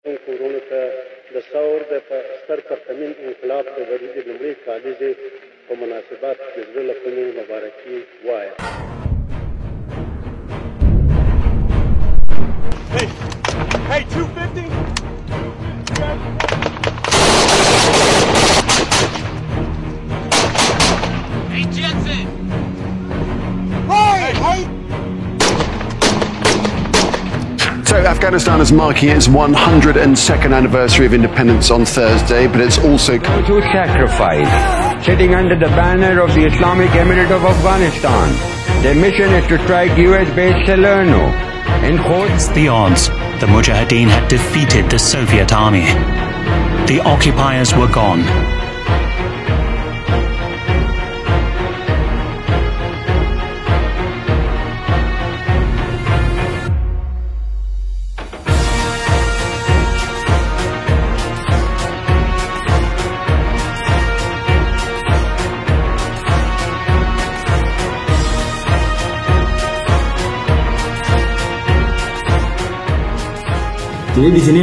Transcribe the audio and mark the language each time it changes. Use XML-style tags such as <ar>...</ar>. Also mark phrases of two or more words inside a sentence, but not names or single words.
<ps>کتونکو ورونو ته د ثور د ستر پرتمین انقلاب د ورځې د لومړۍ کالیزې په مناسبت د زړه له کومې مبارکي وایم.</ps> <en>Hey, 250? Hey, Jensen! Hey! So Afghanistan is marking its 102nd anniversary of independence on Thursday, but it's also those who sacrificed, sitting under the banner of the Islamic Emirate of Afghanistan. Their mission is to strike US base Salerno. Against the odds, the Mujahideen had defeated the Soviet army. The occupiers were gone.</en> <id>Jadi di sini</id>